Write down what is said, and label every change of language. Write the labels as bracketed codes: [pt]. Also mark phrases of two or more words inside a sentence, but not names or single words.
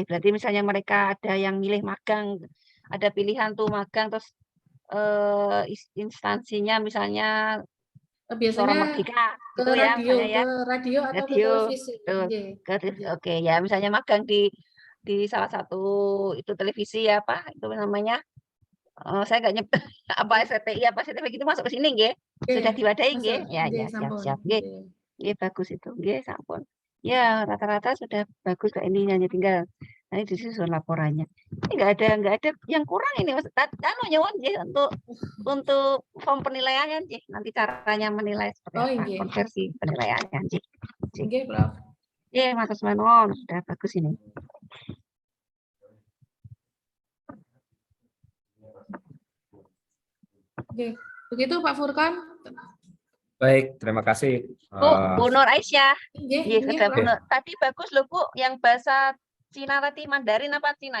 [id] Berarti misalnya mereka ada yang milih magang, ada pilihan tuh magang, terus instansinya misalnya Suara Biasanya Merdeka, ke gitu ya, radio, misalnya ya. atau ke Radio, televisi. tuh. [jv] Nggih. [id] Oke ya, misalnya magang di salah satu itu televisi ya apa itu namanya? Saya nggak nyebut apa SCTI apa CTV gitu masuk ke sini nggih. Sudah diwadahi nggih. Ya [jv] Nggih, [id] ya siap [jv] sampun. [id] siap nggih. [jv] Nggih [id] bagus itu [jv] nggih sampun. [id] Ya rata-rata sudah bagus kok ininya hanya tinggal nanti disusun laporannya. Ini nggak ada yang kurang ini Mas. [jv] Anu nyuwun nggih [id] untuk form penilaiannya nggih. Nanti caranya menilai seperti Oh, apa [jv] nggih. [id] konversi penilaiannya nggih. [jv] Nggih, Prof. Nggih matur nuwun [id] sudah bagus ini. Oke, begitu Pak Furkan. Baik, terima kasih. Bu Nur Aisyah. [jv] Nggih, [id] Sudah Prof. Bu Nur. Tadi bagus loh Bu, yang bahasa Cina tadi Mandarin apa Cina?